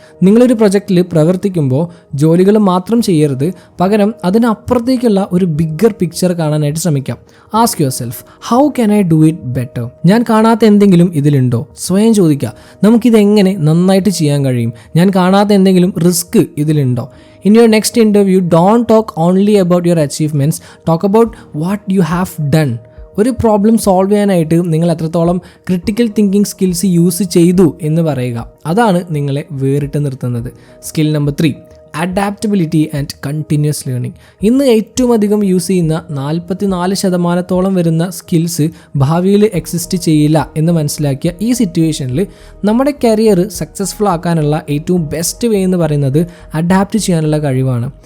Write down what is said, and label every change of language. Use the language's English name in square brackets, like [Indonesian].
[Malayalam] നിങ്ങളൊരു പ്രൊജക്റ്റിൽ പ്രവർത്തിക്കുമ്പോൾ ജോലികൾ മാത്രം ചെയ്യരുത്, പകരം അതിനപ്പുറത്തേക്കുള്ള ഒരു ബിഗ്ഗർ പിക്ചർ കാണാനായിട്ട് ശ്രമിക്കാം. [English] Ask yourself, how can I do it better? [Malayalam] ഞാൻ കാണാത്ത എന്തെങ്കിലും ഇതിലുണ്ടോ? സ്വയം ചോദിക്കുക, നമുക്കിതെങ്ങനെ നന്നായിട്ട് ചെയ്യാൻ കഴിയും? ഞാൻ കാണാത്ത എന്തെങ്കിലും risk ഇതിലുണ്ടോ? [English] In your next interview, don't talk only about your achievements, talk about what you have done. [Malayalam] ഒരു പ്രോബ്ലം സോൾവ് ചെയ്യാനായിട്ട് നിങ്ങൾ എത്രത്തോളം ക്രിട്ടിക്കൽ തിങ്കിങ് സ്കിൽസ് യൂസ് ചെയ്തു എന്ന് പറയുക. അതാണ് നിങ്ങളെ വേറിട്ട് നിർത്തുന്നത്. Skill number 3, adaptability and continuous learning. ഇന്ന് ഏറ്റവും അധികം യൂസ് ചെയ്യുന്ന 44% വരുന്ന സ്കിൽസ് ഭാവിയിൽ എക്സിസ്റ്റ് ചെയ്യില്ല എന്ന് മനസ്സിലാക്കിയ ഈ സിറ്റുവേഷനിൽ നമ്മുടെ കരിയർ സക്സസ്ഫുൾ ആക്കാനുള്ള ഏറ്റവും ബെസ്റ്റ് വേ എന്ന് പറയുന്നത് അഡാപ്റ്റ് ചെയ്യാനുള്ള കഴിവാണ്.